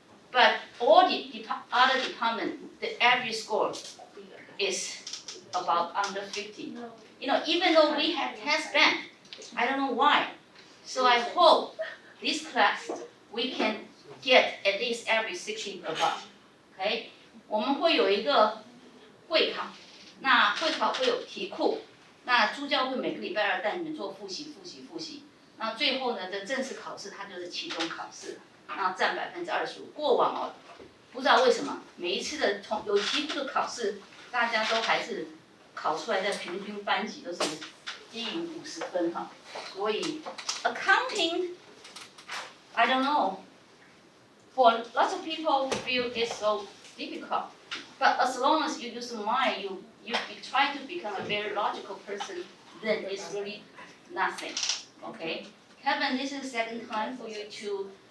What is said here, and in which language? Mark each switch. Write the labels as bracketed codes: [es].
[en] But all the other departments, the average score is about under 50. Even though we have test bank, I don't know why. So I hope this class we can get at least every 60 above. Okay? [zh] 我们会有一个会考，那会考会有题库，那助教会每个礼拜2带你们做复习。那最后呢的正式考试，它就是期中考试，那占25%。过往不知道为什么每一次的有题库的考试，大家都还是考出来的平均班级都是低于50分哈。所以 [en] accounting, I don't know. For lots of people feel it's so difficult, but as long as you use the mind, you try to become a very logical person, then it's really nothing. Okay, Kevin, this is the second time for you to